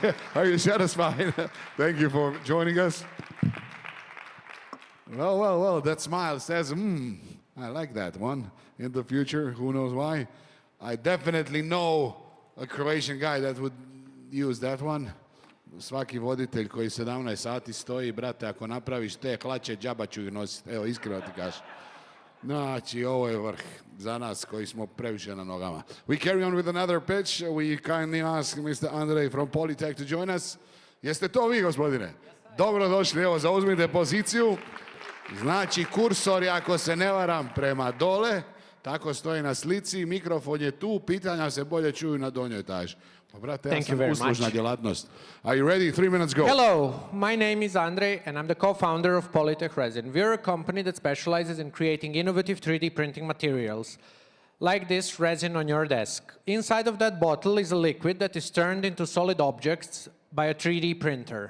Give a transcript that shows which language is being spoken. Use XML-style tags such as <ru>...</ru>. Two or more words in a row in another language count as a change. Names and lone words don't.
<en>Are you satisfied? Thank you for joining us. Well, well, well, that smile says, I like that one. In the future, who knows why? I definitely know a Croatian guy that would use that one.</en> <hr>Svaki voditelj koji 17 sati stoji, brate, ako napraviš te hlače, džaba ću ih nositi. Evo, iskreno ti kažem. Znači, ovo je vrh za nas koji smo previše na nogama.</hr> <en>We carry on with another pitch. We kindly ask Mr. Andrej from Polytech to join us.</en> <hr>Jeste to vi, gospodine? Dobro došli, evo, zauzmite poziciju. Znači, kursor, ako se ne varam, prema dole. Tako stoji na slici, mikrofon je tu, pitanja se bolje čuju na donjoj etaži. Pa brate, ja</hr> <en>Thank you</en> <hr>sam</hr> <en>very</en> <hr>uslužna</hr> <en>much. djelatnost. Are you ready? 3 minutes go. Hello, my name is Andre, and I'm the co-founder of Polych Resin. We're a company that specializes in creating innovative 3D printing materials, like this resin on your desk. Inside of that bottle is a liquid that is turned into solid objects by a 3D printer.</en>